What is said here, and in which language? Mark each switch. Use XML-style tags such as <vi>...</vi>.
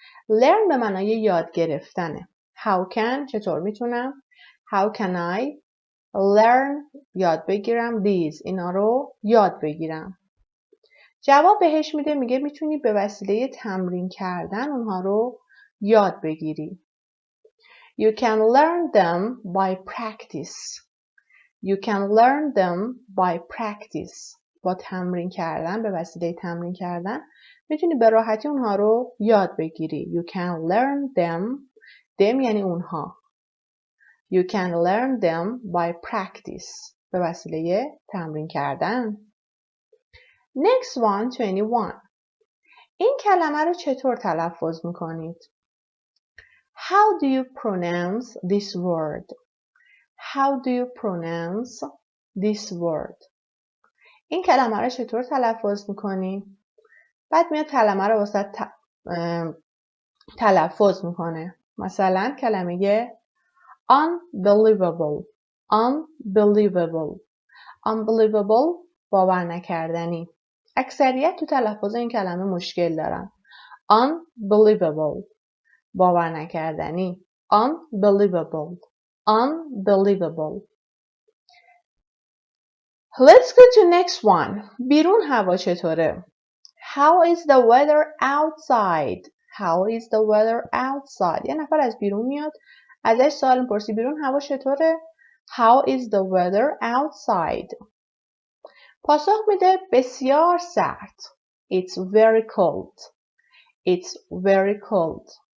<fa>Learn به معنای یاد گرفتنه. How can چطور میتونم؟</fa> <en>How can I learn</en> <fa>یاد بگیرم</fa> <en>these</en> <fa>اینا رو یاد بگیرم. جواب بهش میده میگه میتونی به وسیله تمرین کردن اونها رو یاد بگیری.</fa> <en>You can learn them by practice. You can learn them by practice.</en> <fa>با تمرین کردن به وسیله تمرین کردن میتونی به راحتی اونها رو یاد بگیری.</fa> <en>You can learn them.</en> <fa>them یعنی اونها.</fa> <en>You can learn them by practice.</en> <fa>به وسیله تمرین کردن.</fa> <en>Next one, 21.</en> <fa>این کلمه رو چطور تلفظ میکنید؟</fa> <en>How do you pronounce this word? How do you pronounce this word?</en> <fa>این کلمه رو چطور تلفظ میکنی؟ بعد میاد کلمه رو واسه تلفظ میکنه. مثلا کلمه unbelievable.</fa> <en>Unbelievable. Unbelievable</en> <fa>باور نکردنی. اکثریت تو تلفظ این کلمه مشکل دارن.</fa> <en>Unbelievable</en> <fa>باور نکردنی.</fa> <en>Unbelievable. Unbelievable. Let's go to next one.</en> <fa>بیرون هوا چطوره؟</fa> <en>How is the weather outside? How is the weather outside?</en> <fa>یه نفر از بیرون میاد ازش سوال میپرسی بیرون هوا چطوره؟</fa> <en>How is the weather outside?</en> <fa>پاسخ میده بسیار سرد.</fa> <en>It's very cold. It's very cold.</en>